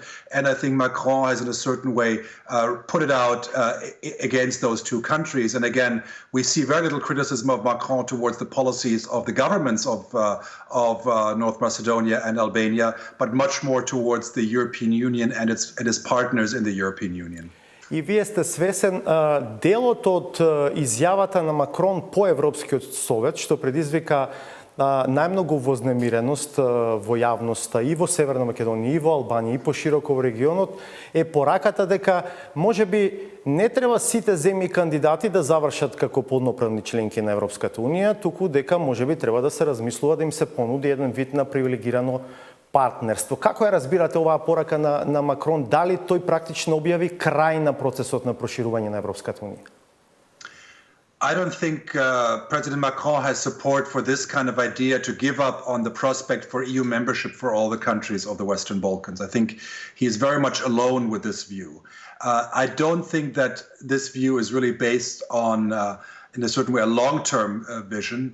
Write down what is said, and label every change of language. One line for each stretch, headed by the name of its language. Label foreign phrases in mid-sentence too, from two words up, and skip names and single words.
English: And I think Macron has, in a certain way, put it out against those two countries. And again, we see very little criticism of Macron towards the policies of the governments of North Macedonia and Albania, but much more towards the European Union and its partners in the European Union.
Macedonian: И вие сте свесен делот од изјавата на Макрон по Европскиот совет, што предизвика најмногу вознемиреност во јавноста и во Северна Македонија, и во Албанија, и пошироко во регионот, е пораката дека можеби не треба сите земји кандидати да завршат како полноправни членки на Европската Унија, туку дека можеби треба да се размислува да им се понуди еден вид на привилегирано партнерство. Како ја разбирате оваа порака на Макрон? Дали тој практично објави крај на процесот на проширување на Европската Унија?
English: I don't think President Macron has support for this kind of idea to give up on the prospect for EU membership for all the countries of the Western Balkans. I think he is very much alone with this view. I don't think that this view is really based on in a certain way, a long-term vision.